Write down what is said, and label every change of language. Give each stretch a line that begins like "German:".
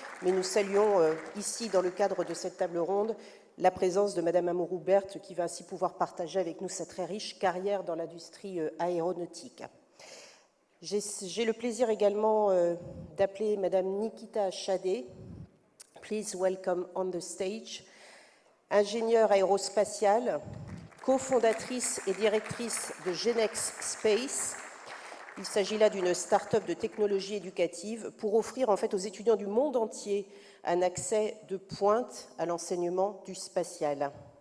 French: Mais nous saluons ici, dans le cadre de cette table ronde, la présence de Madame Amouroux-Berthe, qui va ainsi pouvoir partager avec nous sa très riche carrière dans l'industrie aéronautique. J'ai le plaisir également d'appeler Madame Nikita Chadé.
English: Please welcome on the stage.
French: Ingénieure aérospatiale, cofondatrice et directrice de Genex Space. Il s'agit là d'une start-up de technologie éducative pour offrir en fait aux étudiants du monde entier un accès de pointe à l'enseignement du spatial.